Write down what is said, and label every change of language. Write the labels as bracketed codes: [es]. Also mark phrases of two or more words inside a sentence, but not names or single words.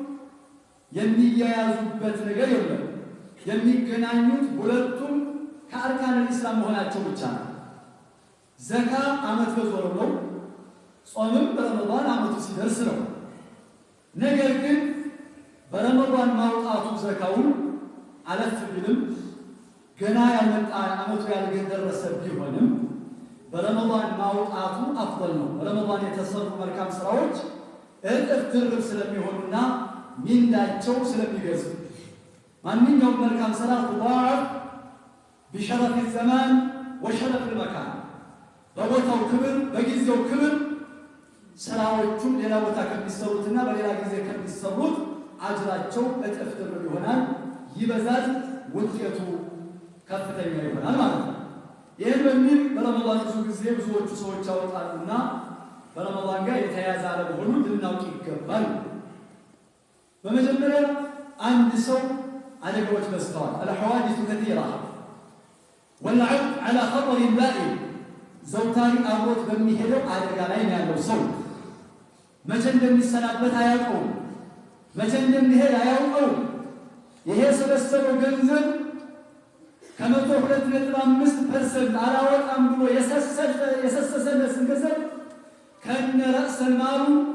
[am] የሚያያዙበት ነገር የለም። የሚገናኙት ሁለቱም ከአርካን ኢስላም መሆናቸው ብቻ ነው። ዘካ ዓመት በዞረ ነው። ጾምም በረመዳን ዓመቱ ሲደርስ ነው። ነገር ግን በረመዳን ማውጣቱ ዘካውን አለፍ ቢልም ገና ያልመጣ ዓመቱ ያልደረሰ ቢሆንም በረመዳን ማውጣቱ አፍضل ነው። በረመዳን የተሰሩ መልካም ስራዎች እጥፍ ድርብ ስለሚሆኑና ሚንዳቸው ስለሚገዙ ማንኛውም መልካም ስራ ተባዕ [ar] بشرف الزمان وشرف المكان [am] በቦታው ክብር በጊዜው ክብር ስራዎቹም ሌላ ቦታ ከሚሰሩትና በሌላ ጊዜ ከሚሰሩት አጅራቸው እጥፍ ድርብ ይሆናል፣ ይበዛል፣ ውጤቱ ከፍተኛ ይሆናል ማለት ነው። ይህን በሚል በረመዳን ብዙ ጊዜ ብዙዎቹ ሰዎች ያወጣሉና በረመዳን ጋር የተያያዘ አለመሆኑን ልናውቅ ይገባል። በመጀመሪያ አንድ ሰው አደጋዎች በዝተዋል። [ar] الحوادث كثيرة والعبد على خطر دائم [am] ዘውታሪ አብሮት በሚሄደው አደጋ ላይ ነው ያለው ሰው። መቼ እንደሚሰናበት አያውቀውም፣ መቼ እንደሚሄድ አያውቀውም። ይሄ ሰበሰበው ገንዘብ ከመቶ 2.5% አላወጣም ብሎ የሰሰሰለትን ገንዘብ ከነ ረእሰ ማሉ